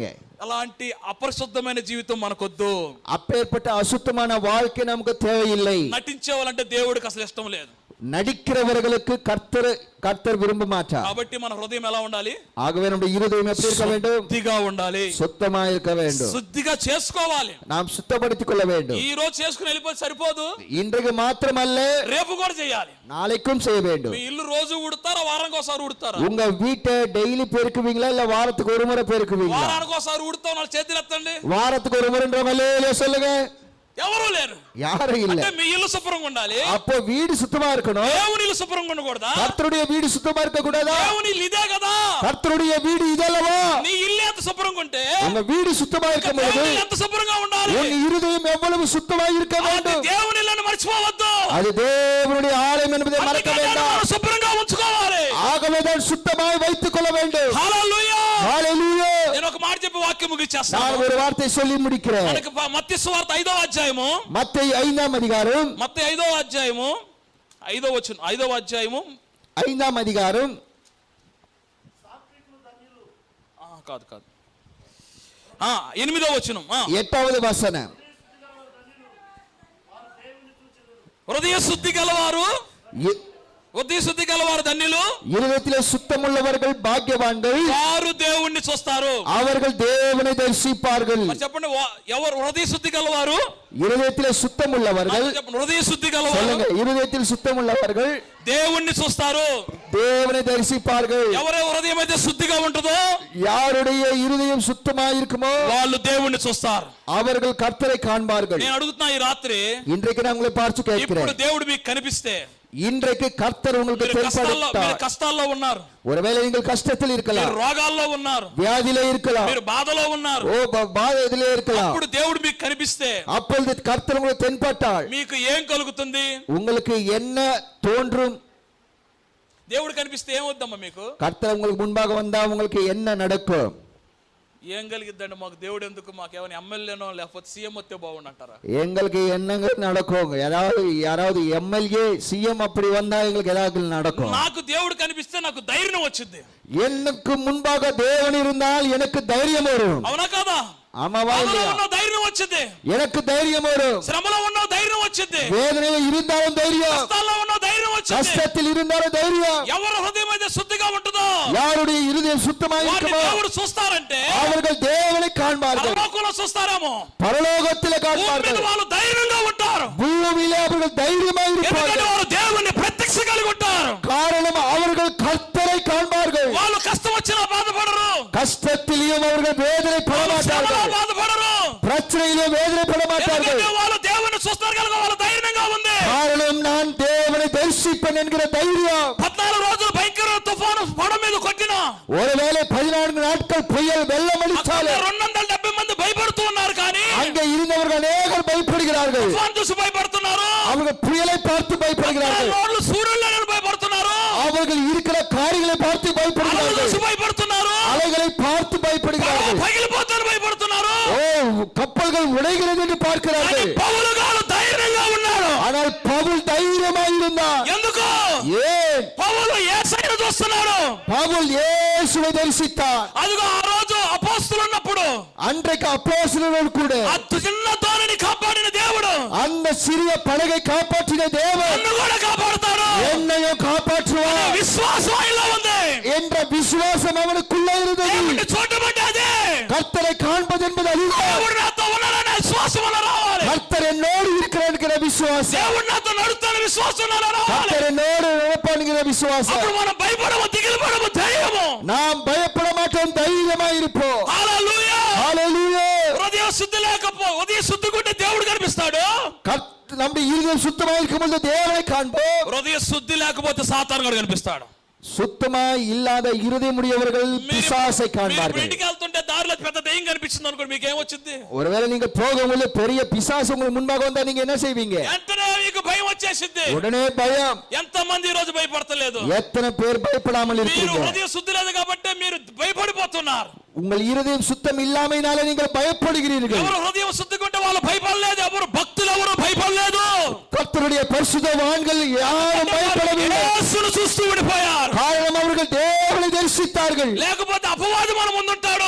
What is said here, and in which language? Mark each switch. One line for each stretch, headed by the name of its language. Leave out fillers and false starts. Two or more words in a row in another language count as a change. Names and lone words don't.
Telugu: అలాంటి అపరిశుద్ధమైన జీవితం మనకొద్దు.
Tamil: அப்பேற்பட்ட அசுத்தமான வாழ்க்கை நமக்கு தேவையில்லை.
Telugu: నటించేవాళ్ళంటే దేవుడికి అసలు ఇష్టం లేదు.
Tamil: நடிக்கிறவர்களுக்கு கர்த்தர் விரும்ப மாட்டார்.
Telugu: కాబట్టి మన హృదయం ఎలా ఉండాలి?
Tamil: ஆகவே நம்முடைய இருதயம் எப்படி இருக்க வேண்டும்?
Telugu: శుద్ధిగా ఉండాలి,
Tamil: சுத்தமா இருக்க வேண்டும்.
Telugu: శుద్ధిగా చేసుకోవాలి,
Tamil: நாம் சுத்தப்படுத்திக் கொள்ள வேண்டும்.
Telugu: ఈ రోజు చేసుకుని వెళ్ళిపోతే సరిపోదు,
Tamil: இன்றைக்கு மாத்திரமல்ல
Telugu: రేపు కూడా చేయాలి,
Tamil: நாளைக்கும் செய்ய வேண்டும்.
Telugu: మీ ఇల్లు రోజు ఉడతారా, వారానికి ఒకసారి ఉడతారా?
Tamil: உங்க வீட்டை டெய்லி பெருக்குவீங்களா இல்ல வாரத்துக்கு ஒரு முறை பெருக்குவீங்களா?
Telugu: వారానికి ఒకసారి ఉడతాం, వాళ్ళ చేతులు ఎత్తండి.
Tamil: வாரத்துக்கு ஒரு முறை சொல்லுங்க.
Telugu: ఎవరు లేరు,
Tamil: யாரும் இல்ல.
Telugu: మీ ఇల్లు శుభ్రంగా ఉండాలి.
Tamil: அப்போ வீடு சுத்தமா இருக்கணும்.
Telugu: దేవుని ఇల్లు శుభ్రంగా ఉండకూడదా?
Tamil: கர்த்தருடைய வீடு சுத்தமா இருக்க கூடாதா?
Telugu: దేవుని ఇల్లు ఇదే కదా,
Tamil: கர்த்தருடைய வீடு இதல்லவா?
Telugu: నీ ఇల్లు ఎంత శుభ్రంగా ఉంటే
Tamil: உங்க வீடு சுத்தமா இருக்க பொழுது
Telugu: ఎంత శుభ్రంగా ఉండాలి.
Tamil: உங்க இருதயம் எவ்வளவு சுத்தமா இருக்க வேண்டும்.
Telugu: దేవుని ఇల్లును మర్చిపోవద్దు,
Tamil: அது தேவனுடைய ஆலயம் என்பதை மறக்க வேண்டாம்.
Telugu: శుభ్రంగా ఉంచుకోవాలి,
Tamil: ஆகவேதான் சுத்தமாய் வைத்துக் கொள்ள வேண்டும்.
Telugu: హల్లెలూయా, హల్లెలూయా. నేను ఒక మాట చెప్పి వాక్యం ముగించేస్తాను.
Tamil: நான் ஒரு வார்த்தை சொல்லி முடிக்கிறேன்.
Telugu: మనకి మత్తయి సువార్త 5వ అధ్యాయము, మత్తయి 5వ అధికారం, మత్తయి 5వ అధ్యాయము 5వ వచనం, 5వ అధ్యాయము 5వ అధికారం, కాదు 8వ వచనం, 8వ వచనం. హృదయ శుద్ధి గలవారు ధన్యులు,
Tamil: இருதயத்திலே சுத்தமுள்ளவர்கள் பாக்கியவான்கள்,
Telugu: వారు దేవుణ్ణి చూస్తారు,
Tamil: அவர்கள் தேவனை தரிசிப்பார்கள்.
Telugu: చెప్పండి, ఎవరు హృదయ శుద్ధి గలవారు?
Tamil: இருதயத்திலே சுத்தமுள்ளவர்கள்.
Telugu: హృదయ శుద్ధి గలవారు,
Tamil: சொல்லுங்க, இருதயத்தில் சுத்தமுள்ளவர்கள்
Telugu: దేవుణ్ణి చూస్తారు,
Tamil: தேவனை தரிசிப்பார்கள்.
Telugu: ఎవరి హృదయం అయితే శుద్ధిగా ఉంటుందో,
Tamil: யாருடைய இருதயம் சுத்தமாக இருக்குமோ
Telugu: వాళ్ళు దేవుణ్ణి చూస్తారు,
Tamil: அவர்கள் கர்த்தரை காண்பார்கள்.
Telugu: నేను అడుగుతున్నా ఈ రాత్రి,
Tamil: இன்றைக்கு நான் உங்களை பார்த்து கேட்கிறேன்,
Telugu: ఇప్పుడు దేవుడు మీకు కనిపిస్తే,
Tamil: இன்றைக்கு கர்த்தர் உங்களுக்கு தென்பட்டார்.
Telugu: కష్టాల్లో ఉన్నారు,
Tamil: ஒருவேளை நீங்கள் கஷ்டத்தில் இருக்கலாம்,
Telugu: రోగాల్లో ఉన్నారు,
Tamil: வியாதியிலே இருக்கலாம்,
Telugu: మీరు బాధలో ఉన్నారు,
Tamil: பாதையிலே இருக்கலாம்.
Telugu: ఇప్పుడు దేవుడు మీకు కనిపిస్తే,
Tamil: அப்பொழுது கர்த்தர் உங்களுக்கு தென்பட்டால்
Telugu: మీకు ఏం కలుగుతుంది?
Tamil: உங்களுக்கு என்ன தோன்றும்?
Telugu: దేవుడు కనిపిస్తే ఏమవుద్దమ్మా మీకు?
Tamil: கர்த்தர் உங்களுக்கு முன்பாக வந்தா உங்களுக்கு என்ன நடக்கும்?
Telugu: ఏం కలిగిద్దండి మాకు దేవుడు ఎందుకు, మాకు ఏమైనా ఎమ్మెల్యేనో లేకపోతే సీఎం వస్తే బాగుండంటారా?
Tamil: எங்களுக்கு எண்ணங்கள் நடக்கும், ஏதாவது யாராவது
English: MLA CM
Tamil: அப்படி வந்தா எங்களுக்கு ஏதாவது நடக்கும்.
Telugu: నాకు దేవుడు కనిపిస్తే నాకు ధైర్యం వచ్చింది.
Tamil: எனக்கு முன்பாக தேவன் இருந்தால் எனக்கு தைரியம் வரும்.
Telugu: అవునా కాదా?
Tamil: ஆமாவா இல்லையா?
Telugu: ధైర్యం వచ్చింది,
Tamil: எனக்கு தைரியம் வரும்.
Telugu: శ్రమలో ఉన్న ధైర్యం వచ్చింది,
Tamil: வேதனையில் இருந்தாலும் தைரியம்,
Telugu: కష్టాల్లో ఉన్న ధైర్యం వచ్చింది.
Tamil: கஷ்டத்தில் இருந்தாலும் தைரியம்.
Telugu: ఎవరి హృదయం అయితే శుద్ధిగా ఉంటుందో
Tamil: யாருடைய இருதயம் சுத்தமாக
Telugu: వారిని
Tamil: இருக்குமோ
Telugu: దేవుడు చూస్తారంటే
Tamil: அவர்கள் தேவனை காண்பார்கள்.
Telugu: పరలోకంలో చూస్తారేమో,
Tamil: பரலோகத்திலே
Telugu: భూమి మీద
Tamil: காண்பார்கள்.
Telugu: వాళ్ళు ధైర్యంగా ఉంటారు.
Tamil: பூமியிலே அவர்கள் தைரியமாக
Telugu: ఎందుకంటే
Tamil: இருப்பார்கள்.
Telugu: వారు దేవుని ప్రత్యక్ష కలిగి ఉంటారు.
Tamil: காரணம் அவர்கள் கர்த்தரை காண்பார்கள்.
Telugu: వాళ్ళు కష్టం వచ్చినా బాధపడరు,
Tamil: கஷ்டத்திலும் அவர்கள் வேதனை பட மாட்டார்கள்,
Telugu: శ్రమలో బాధపడరు.
Tamil: பிரச்சனையிலும் வேதனை பட மாட்டார்கள்.
Telugu: ఎందుకంటే వాళ్ళు దేవుని చూస్తారు కనుక వాళ్ళ ధైర్యంగా ఉంది.
Tamil: காரணம் நான் தேவனை தரிசிப்பேன் என்கிற தைரியம்.
Telugu: 14 రోజులు భయంకర తుఫాను పడ మీద కొట్టినా,
Tamil: ஒருவேளை 14 நாட்கள் புயல் வெள்ளம் அடித்தாலும்
Telugu: 270 మంది భయపడుతూ ఉన్నారు. కానీ
Tamil: அங்கே இருந்தவர்கள் அநேகர் பயப்படுகிறார்கள்.
Telugu: తుఫాను చూసి భయపడుతున్నారు,
Tamil: அவர்கள் புயலை பார்த்து பயப்படுகிறார்கள்.
Telugu: రోడ్లు సూర్యులను భయపడుతున్నారు,
Tamil: அவர்கள் இருக்கிற காரியங்களை பார்த்து
Telugu: అలలు
Tamil: பயப்படுகிறார்கள்.
Telugu: చూసి భయపడుతున్నారు,
Tamil: அலைகளை பார்த்து பயப்படுகிறார்கள்.
Telugu: పగిలిపోతారు భయపడుతున్నారు.
Tamil: ஓ, கப்பல்கள் உடைகிறது என்று
Telugu: కానీ
Tamil: பார்க்கிறார்கள்.
Telugu: పౌలు గారు ధైర్యంగా ఉన్నాడు.
Tamil: ஆனால் பவுல் தைரியமாக இருந்தார்.
Telugu: ఎందుకు?
Tamil: ஏன்?
Telugu: పౌలు యేసయ్యను చూస్తున్నాడు.
Tamil: பவுல் இயேசுவை தரிசித்தார்.
Telugu: అదిగో ఆ రోజు అపోస్తలులు ఉన్నప్పుడు
Tamil: அன்றைக்கு அப்போஸ்தலர்கள் கூட
Telugu: ఆ చిన్న దోణిని కాపాడిన దేవుడు
Tamil: அந்த சிறிய படகை காப்பாற்றின தேவன்
Telugu: నన్ను కూడా కాపాడుతాడు.
Tamil: என்னையும் காப்பாற்றுவார்
Telugu: విశ్వాసం ఆయనలో ఉంది.
Tamil: என்ற விசுவாசம் அவனுக்குள்ள இருந்தது.
Telugu: దేవుణ్ణి చూడటం అంటే అదే.
Tamil: கர்த்தரை காண்பது என்பது அதுதான்.
Telugu: దేవుడు నాతో ఉన్నాడనే విశ్వాసం అలా రావాలి.
Tamil: கர்த்தர் என்னோடு இருக்கிறார் என்கிற விசுவாசம்,
Telugu: దేవుడు నాతో నడుస్తాడనే విశ్వాసం అలా రావాలి.
Tamil: கர்த்தர் என்னோடு நடப்பார் என்கிற விசுவாசம்.
Telugu: అప్పుడు మనం భయపడము, దిగులు పడము, ధైర్యము.
Tamil: நாம் பயப்பட மாட்டோம், தைரியமாய் இருப்போம்.
Telugu: హల్లెలూయా.
Tamil: ஹalleluya.
Telugu: హృదయ శుద్ధి ఉదయ శుద్ధి ఉంటే దేవుడు కనిపిస్తాడు.
Tamil: நம்முடைய இருதயம் சுத்தமாக இருக்கும்போது தேவனை காண்போம்.
Telugu: హృదయ శుద్ధి లేకపోతే సాతాను గారు కనిపిస్తాడు.
Tamil: சுத்தமாய் இல்லாத இருதயமுடையவர்கள் பிசாசை
Telugu: మీరు
Tamil: காண்பார்கள்.
Telugu: ఇంటికి వెళ్తుంటే దారిలో పెద్ద దెయ్యం కనిపించింది అనుకోండి, మీకు ఏమొచ్చింది?
Tamil: ஒருவேளை நீங்க போகும்போது பெரிய பிசாசு உங்களுக்கு முன்பாக வந்தா நீங்க என்ன செய்வீங்க?
Telugu: వెంటనే మీకు భయం వచ్చేసింది.
Tamil: உடனே பயம்.
Telugu: ఎంత మంది ఈ రోజు భయపడతలేదు?
Tamil: எத்தனை பேர் பயப்படாமல்
Telugu: మీరు
Tamil: இருக்கீங்க?
Telugu: హృదయ శుద్ధి లేదు కాబట్టి మీరు భయపడిపోతున్నారు.
Tamil: உங்கள் இருதயம் சுத்தம் இல்லாமையினால நீங்கள் பயப்படுகிறீர்கள்.
Telugu: ఎవరు హృదయం శుద్ధిగా ఉంటే వాళ్ళు భయపడలేదు. ఎవరు భక్తులు ఎవరు భయపడలేదు.
Tamil: கர்த்தருடைய பரிசுத்தவான்கள் யாரும் பயப்படவில்லை.
Telugu: యేసును చూస్తూ ఉండిపోయారు.
Tamil: காரணம் அவர்கள் தேவனை தரிசித்தார்கள்.
Telugu: లేకపోతే అపవాది మన ముందుంటాడు.